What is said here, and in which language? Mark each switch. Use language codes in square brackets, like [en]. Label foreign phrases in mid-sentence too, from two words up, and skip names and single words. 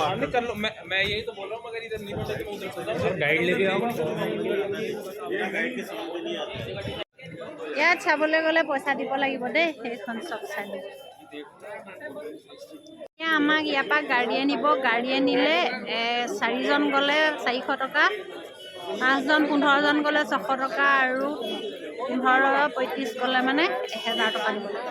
[hi] कर लो, मैं यही तो बोल रहा हूँ, मगर इधर नहीं पहुंचा तो मैं उधर चलता हूँ। गाइड लेके आओ। [as] ইয়াত চাবলৈ গ'লে পইচা দিব লাগিব দেই, সেইখন চব চাই দিব। এতিয়া আমাক ইয়াৰ পৰা গাড়ীয়ে নিব, গাড়ীয়ে নিলে 4জন গ'লে 400 টকা, 5জন 15জন গ'লে 600 টকা, আৰু 15-35 গ'লে মানে 1000 টকা দিব লাগিব।